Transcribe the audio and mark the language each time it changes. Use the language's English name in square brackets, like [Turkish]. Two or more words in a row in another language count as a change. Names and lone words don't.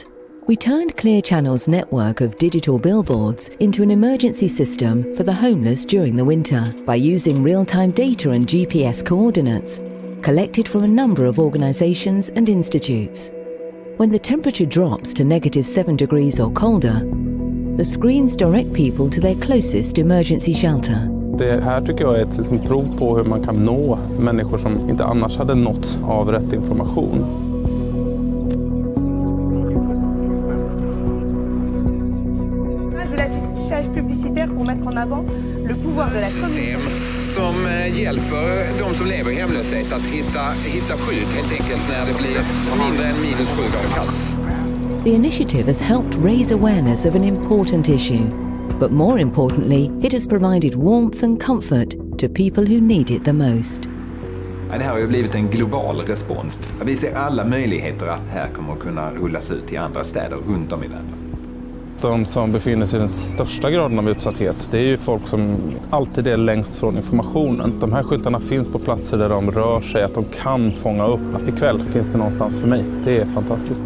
[English] We turned Clear Channel's network of digital billboards into an emergency system for the homeless during the winter by using real-time data and GPS coordinates collected from a number of organizations and institutes. When the temperature drops to -7 degrees or colder, the screens direct people to their closest emergency shelter. [Swedish] Det här tycker jag är ett prov på hur man kan nå människor som inte annars hade nåtts av rätt information. [French] Publicitaire pour mettre en avant le pouvoir de la communauté. [Swedish] Som hjälper de som lever i hemlöshet att hitta skydd helt enkelt när det blir mindre än -7 grader kallt. [English] The initiative has helped raise awareness of an important issue. But more importantly, it has provided warmth and comfort to people who need it the most. [Swedish] Det här har ju blivit en global respons. Vi ser alla möjligheter att det här kommer att kunna rullas ut till andra städer runt om i världen. De som befinner sig i den största graden av utsatthet, det är ju folk som alltid är längst från informationen. De här skyltarna finns på platser där de rör sig, att de kan fånga upp att ikväll finns det någonstans för mig. Det är fantastiskt.